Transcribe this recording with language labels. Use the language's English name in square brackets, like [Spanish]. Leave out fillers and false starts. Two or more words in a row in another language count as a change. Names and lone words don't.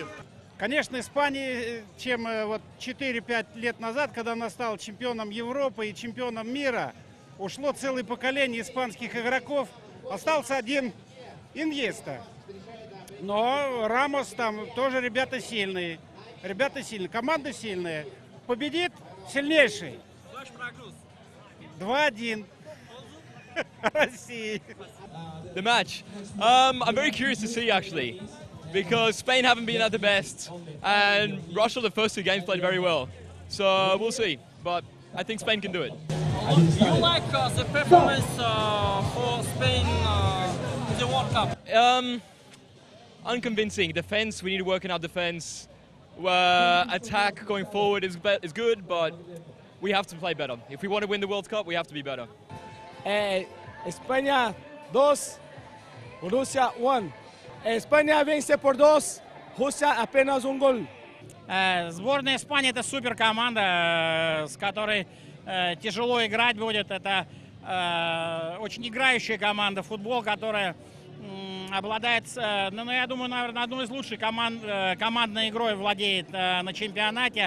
[Russian] Конечно, Испания, чем вот 4-5 лет назад, когда она стала чемпионом Европы и чемпионом мира, ушло целое поколение испанских игроков. Остался один Иньеста. Но Рамос там тоже ребята сильные. Команда сильная. Победит сильнейший. Ваш прогноз? 2-1. Россия. [English] The match. I'm very curious to see actually, because Spain haven't been at the best, and Russia the first two games played very well. So we'll see, but I think Spain can do it. Do you like the performance for Spain in the World Cup? Unconvincing. Defense, we need to work on our defense. Attack going forward is good, but we have to play better. If we want to win the World Cup, we have to be better. [Portuguese] Espanha 2, Rússia 1. Espanha vence por 2, Rússia apenas um gol. [Russian] Сборная Испании — это супер команда, с которой тяжело играть будет. Это очень играющая команда, футбол, которая обладает, ну, я думаю, наверное, одной из лучших командной игрой владеет на чемпионате.